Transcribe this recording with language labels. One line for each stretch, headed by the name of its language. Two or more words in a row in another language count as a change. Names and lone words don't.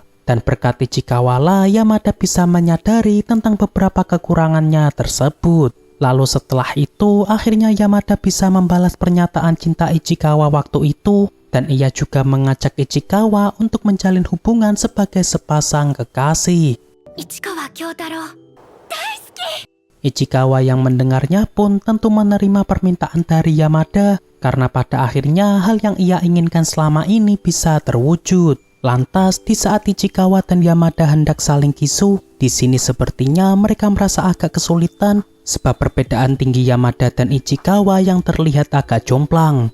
Indonesian: Dan berkat Ichikawa lah Yamada bisa menyadari tentang beberapa kekurangannya tersebut. Lalu setelah itu, akhirnya Yamada bisa membalas pernyataan cinta Ichikawa waktu itu Dan ia juga mengajak Ichikawa untuk menjalin hubungan sebagai sepasang kekasih.
Japanese: 市川京太郎大好き
Indonesian: Ichikawa yang mendengarnya pun tentu menerima permintaan dari Yamada karena pada akhirnya hal yang ia inginkan selama ini bisa terwujud. Lantas di saat Ichikawa dan Yamada hendak saling kisu, di sini sepertinya mereka merasa agak kesulitan sebab perbedaan tinggi Yamada dan Ichikawa yang terlihat agak jomplang.